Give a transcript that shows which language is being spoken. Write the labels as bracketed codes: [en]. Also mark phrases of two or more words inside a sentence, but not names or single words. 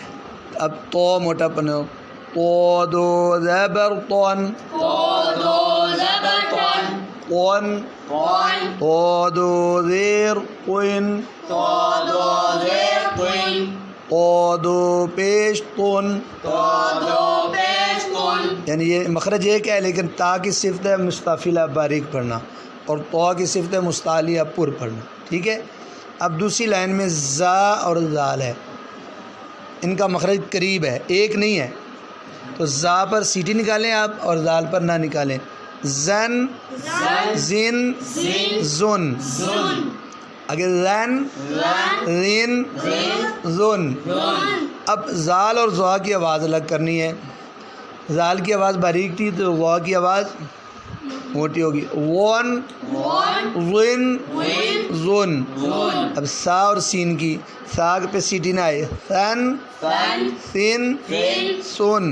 [ur] اب تو موٹا پنو، تو دو زبر طن، طن، تو دو زیر طن، تو دو پیش طن، یعنی یہ مخرج ایک ہے لیکن تا کی صفت ہے مستفیلہ باریک پڑھنا اور تو کی صفت ہے مستعلیہ پر پڑھنا۔ ٹھیک ہے؟ اب دوسری لائن میں زا اور زال ہے، ان کا مخرج قریب ہے، ایک نہیں ہے، تو زا پر سیٹی نکالیں آپ اور زال پر نہ نکالیں۔ زن، زن، زن، اگر زن، زن، زن۔ اب زال اور زوا کی آواز الگ کرنی ہے۔ زال کی آواز باریک تھی تو وا کی آواز موٹی ہوگی، ون، ون، زن۔ اب سا اور سین کی، سا پہ سیٹی نہ آئے، سن، سین، سن۔